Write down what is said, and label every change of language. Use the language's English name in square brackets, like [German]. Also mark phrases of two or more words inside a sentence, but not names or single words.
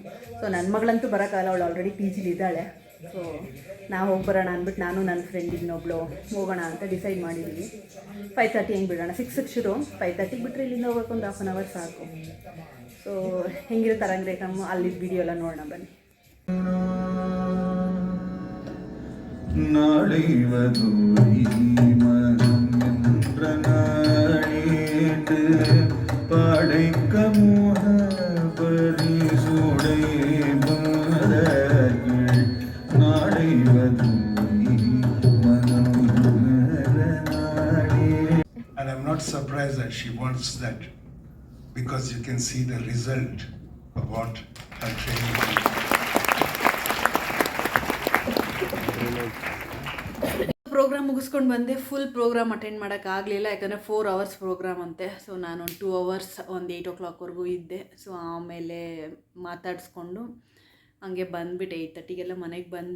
[Kannada] ಸೊ ನನ್ನ ಮಗಳಂತೂ ಬರೋಕ್ಕಾಗಲ್ಲ, ಅವಳು ಆಲ್ರೆಡಿ PG ಇದ್ದಾಳೆ. ಸೊ ನಾವು ಹೋಗಿ ಬರೋಣ ಅಂದ್ಬಿಟ್ಟು ನಾನು ನನ್ನ ಫ್ರೆಂಡ್ ಇನ್ನೊಬ್ಳು ಹೋಗೋಣ ಅಂತ ಡಿಸೈಡ್ ಮಾಡಿದ್ದೀವಿ. 5:30 ಹೆಂಗೆ ಬಿಡೋಣ, 6ಕ್ಕೆ ಶುರು, 5:30 ಬಿಟ್ಟರೆ ಇಲ್ಲಿಂದ ಹೋಗೋಕೆ ಒಂದು 1/2 hour ಸಾಕು. ಸೊ ಹೆಂಗಿರುತ್ತೆ ಅರಂಗೇಟ್ರಮ್, ಅಲ್ಲಿದ್ದ ವಿಡಿಯೋ ಎಲ್ಲ ನೋಡೋಣ ಬನ್ನಿ. [Tamil] நாளைவதூரி மகந்திரநாளேட்டு படைக்க மோக பரிசுடை பாதர்கள் நாளைவதூரி மகந்திரநாளே. [English] And I'm not surprised that she wants that, because you can see the result of what her training is. [Kannada] ಪ್ರೋಗ್ರಾಮ್ ಮುಗಿಸ್ಕೊಂಡು ಬಂದೆ. [English] full program attend [Kannada] ಮಾಡೋಕ್ಕಾಗಲಿಲ್ಲ, ಯಾಕಂದರೆ 4 [English] hours program [Kannada] ಅಂತೆ. ಸೊ ನಾನು 2 hours ಒಂದು 8 o'clockವರೆಗೂ ಇದ್ದೆ. ಸೊ ಆಮೇಲೆ ಮಾತಾಡಿಸ್ಕೊಂಡು ಹಂಗೆ ಬಂದುಬಿಟ್ಟು 8:30ಗೆಲ್ಲ ಮನೆಗೆ ಬಂದೆ.